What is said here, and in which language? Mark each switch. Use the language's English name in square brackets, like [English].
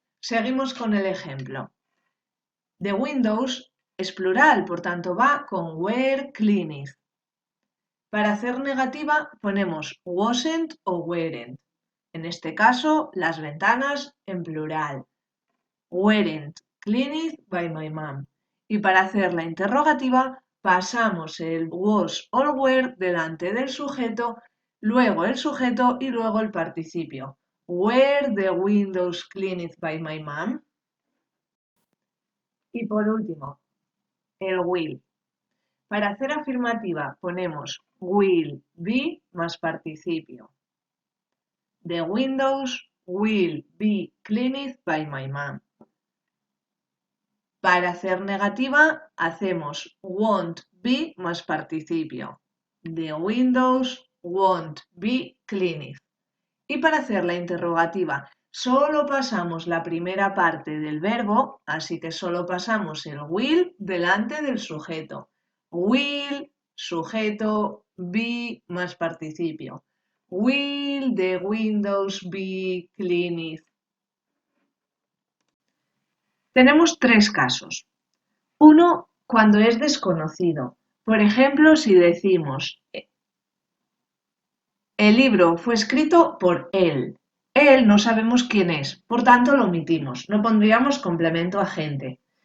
[Spanish] Seguimos con el ejemplo. [English] The windows [Spanish] es plural, por tanto va con were cleaned. Para hacer negativa ponemos wasn't o weren't. En este caso, las ventanas en plural. [English] Weren't cleaned by my mom. [Spanish] Y para hacer la interrogativa pasamos el was o were delante del sujeto, luego el sujeto y luego el participio. [English] Were the windows cleaned by my mom? [Spanish] Y por último, el will. Para hacer afirmativa ponemos will be más participio. [English] The windows will be cleaned by my mom. [Spanish] Para hacer negativa hacemos won't be más participio. [English] The windows won't be cleaned. [Spanish] Y para hacer la interrogativa solo pasamos la primera parte del verbo, así que solo pasamos el will delante del sujeto. Will, sujeto, be más participio. [English] Will the windows be cleaned? [Spanish] Tenemos tres casos. Uno, cuando es desconocido. Por ejemplo, si decimos el libro fue escrito por él. Él no sabemos quién es, por tanto lo omitimos. No pondríamos complemento agente.